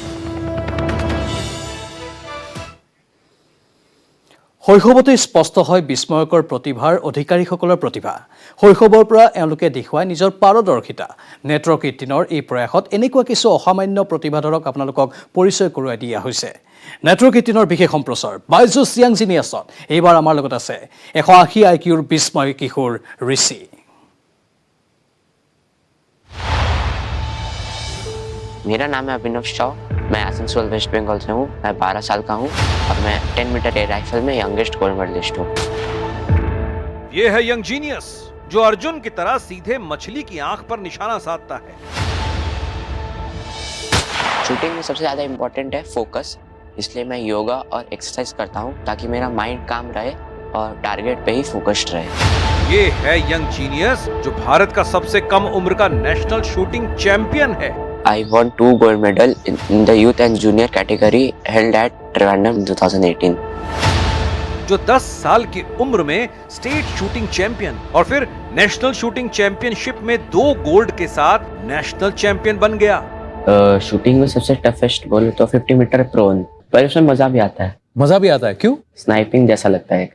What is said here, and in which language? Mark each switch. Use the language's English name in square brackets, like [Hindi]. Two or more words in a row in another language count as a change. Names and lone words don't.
[Assamese] শৈশৱতেই স্পষ্ট হয় বিস্ময়কৰ প্ৰতিভাৰ অধিকাৰীসকলৰ প্ৰতিভা শৈশৱৰ পৰা এওঁলোকে দেখুৱাই নিজৰ পাৰদৰ্শিতা নেটৱৰ্ক 18ৰ এই প্ৰয়াসত এনেকুৱা কিছু অসামান্য প্ৰতিভাধৰক আপোনালোকক পৰিচয় কৰোৱাই দিয়া হৈছে নেটৱৰ্ক 18ৰ বিশেষ সম্প্ৰচাৰ বাইজুছ য়াং জিনিয়াছত এইবাৰ আমাৰ লগত আছে 180 IQৰ বিস্ময় কিশোৰ ঋষি [Hindi] मेरा नाम है अभिनव शाह मैं आसनसोल वेस्ट बंगाल से हूँ मैं 12 साल का हूँ और मैं 10 [English] meter air rifle [Hindi] में [English] youngest gold medalist [Hindi] हूँ ये है [English] young genius [Hindi] जो अर्जुन की तरह सीधे मछली की आंख पर निशाना साधता है शूटिंग में सबसे ज़्यादा इम्पोर्टेंट है फोकस इसलिए मैं योगा और एक्सरसाइज करता हूँ ताकि मेरा माइंड काम रहे और टारगेट पे ही फोकस्ड रहे ये है [English] young genius [Hindi] जो भारत का सबसे कम उम्र का [English] national shooting champion [Hindi] है [English] I won 2 gold medal in the youth and junior category held at Trivandrum 2018. [Hindi] जो 10 साल की उम्र में [English] state shooting champion [Hindi] और फिर [English] national shooting championship [Hindi] में 2 गोल्ड के साथ [English] national champion [Hindi] बन गया शूटिंग में सबसे टफेस्ट बोले तो 50 [English] meter prone [Hindi] पर उसमें मजा भी आता है क्यों स्नाइपिंग जैसा लगता है